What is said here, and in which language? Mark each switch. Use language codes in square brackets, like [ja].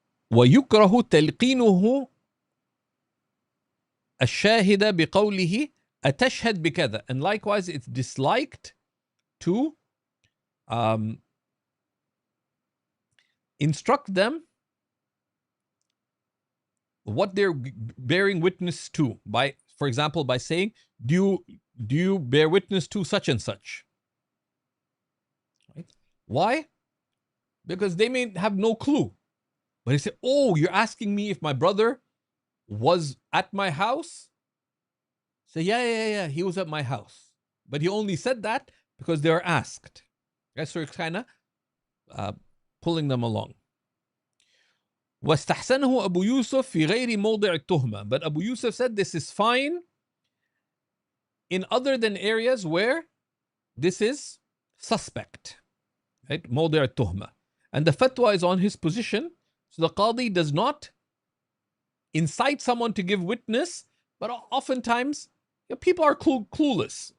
[ar] ويكره تلقينه الشاهد بقوله أتشهد بكذا. [en] And likewise, it's disliked to instruct them what they're bearing witness to, by, for example, by saying, do you bear witness to such and such? Right? Why? Because they may have no clue. But they say, oh, you're asking me if my brother was at my house? Say, yeah, he was at my house. But he only said that because they were asked. Right? So it's kind of pulling them along. [ar] واستحسنه أبو يوسف في غير موضع التهمة. [en] But Abu Yusuf said this is fine in other than areas where this is suspect. [ar] Right? موضع التهمة. [en] And the fatwa is on his position. So the qadi does not incite someone to give witness, but oftentimes people are clueless.